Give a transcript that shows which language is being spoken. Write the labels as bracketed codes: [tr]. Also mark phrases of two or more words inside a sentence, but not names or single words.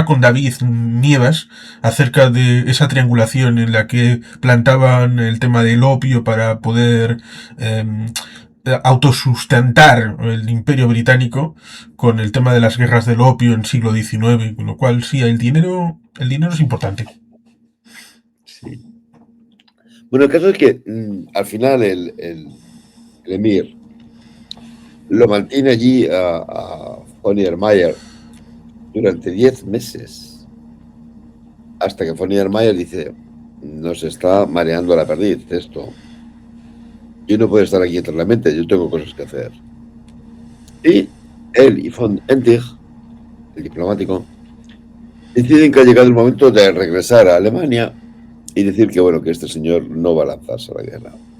[es] programa con David Nievas acerca de esa triangulación en la que plantaban el tema del opio para poder eh, autosustentar el imperio británico con el tema de las guerras del opio en siglo XIX, con lo cual sí, el dinero es importante. sí. Bueno, el caso es que al final el emir lo mantiene allí a von der Meyer durante 10 meses, hasta que von der Meyer dice, nos está mareando la perdiz esto. Yo no puedo estar aquí eternamente, yo tengo cosas que hacer. Y él y von Entich, el diplomático, deciden que ha llegado el momento de regresar a Alemania y decir que, bueno, que este señor no va a lanzarse a la guerra.